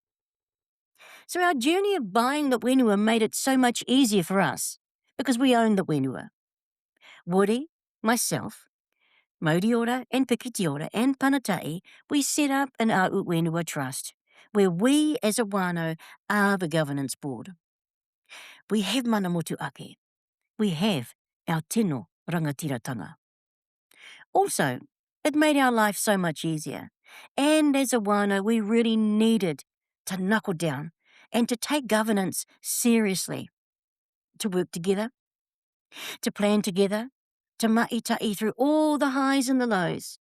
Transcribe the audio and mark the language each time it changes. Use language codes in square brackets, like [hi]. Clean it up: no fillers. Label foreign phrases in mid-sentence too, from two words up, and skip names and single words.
[en] So our journey of buying the whenua made it so much easier for us, because we owned the whenua. Woody, myself, Mauriora and Pikitiora and Panatai, we set up an Au Whenua Trust, where we as a whānau are the governance board. We have [mi] manamotu ake. [en] We have our [mi] tino rangatiratanga. [en] Also, it made our life so much easier. And as a whānau, we really needed to knuckle down and to take governance seriously, to work together, to plan together, to maʻitai through all the highs and the lows.